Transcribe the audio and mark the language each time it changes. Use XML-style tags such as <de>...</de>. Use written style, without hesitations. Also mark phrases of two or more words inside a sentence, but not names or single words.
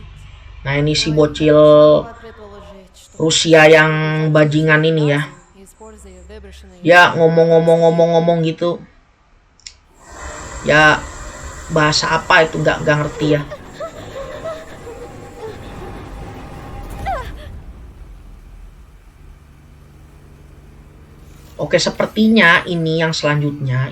<id>Nah, ini si bocil</id> <ru>Могла предположить, что</ru> <id>Rusia yang bajingan ini ya.</id> <ru>используя выброшенные</ru> <id>Ya ngomong gitu. Ya bahasa apa itu nggak ngerti ya. Oke, sepertinya ini yang selanjutnya.</id>